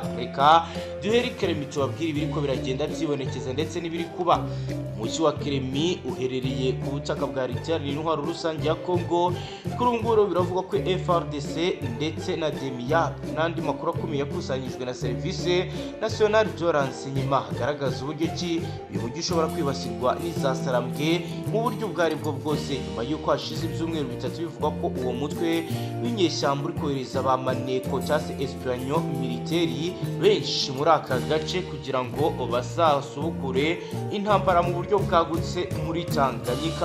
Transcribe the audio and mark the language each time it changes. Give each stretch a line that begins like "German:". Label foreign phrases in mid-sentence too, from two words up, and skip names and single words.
Kinyarwanda: Reka duhere Kremi tubabwire ibiriko biragenda byibonekeza ndetse n'ibiri kuba. Umujyi wa Kremi uherereye ku butaka bwa leta Iharanira Rusange ya Kongo. Kuri ubu ngubu biravuga ko FARDC ndetse na Demiape n'andi makuru akomeye yakusanyijwe na Service Nationale de Renseignement hagaragaza uburyo ki uyu mujyi ushobora kwibasirwa n'iza Sarambwe mu buryo bwari bwo bwose nyuma y'uko hashize ibyumweru bitatu bivugwa ko uwo mutwe w'inyeshyamba uri kohereza ba maneko cyangwa se
French: espion militaire
Kinyarwanda: benshi muri aka gace kugira ngo basasubukure intambara mu buryo bwagutse muri Tanganyika.